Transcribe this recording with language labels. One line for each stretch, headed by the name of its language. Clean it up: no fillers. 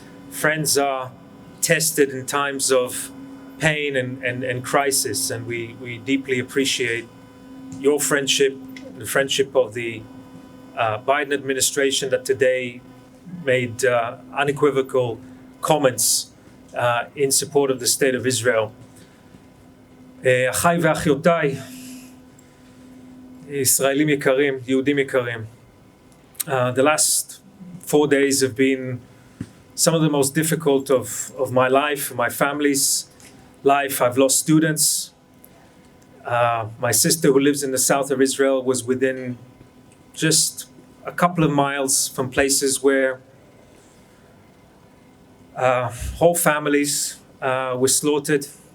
English: Friends are tested in times of pain and crisis, and we deeply appreciate your friendship, the friendship of the Biden administration that today made unequivocal comments in support of the state of Israel.
Hebrew: אחיי ואחיותיי, ישראלים יקרים, יהודים יקרים.
English: The last 4 days have been some of the most difficult of my life, my family's life. I've lost students. My sister, who lives in the south of Israel, was within just a couple of miles from places where whole families were slaughtered.